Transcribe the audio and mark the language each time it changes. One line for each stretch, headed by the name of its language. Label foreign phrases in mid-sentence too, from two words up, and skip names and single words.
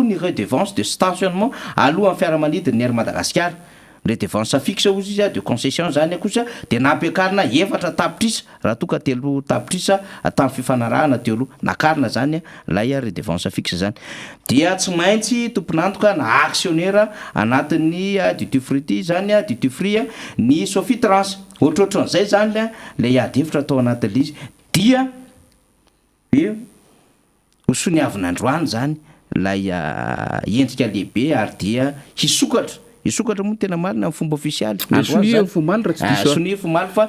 Malagasy: ny
French: redevance de stationnement
Malagasy: alohan'ny fiaramanidiny ny Air Madagasikara
French: redevance fixe
Malagasy: ozy izy de concession zany kosa de nampiakarina 4 tapitrisa raha toka 3 tapitrisa tamin'ny fifanarahana teo aloha nakarina zany lay
French: redevance fixe
Malagasy: zany dia tsy maintsy tomponantoka na actionnaire anatin'ny duty-free zany duty-free ny Sofitrans ohatrohatran'izay zany le adevitra atao anatin'le izy dia hosoniavin'androany zany lay endrika lehibe ary dia hisokatra moa tena marina amin'ny fomba ofisialy sonia fomaly fa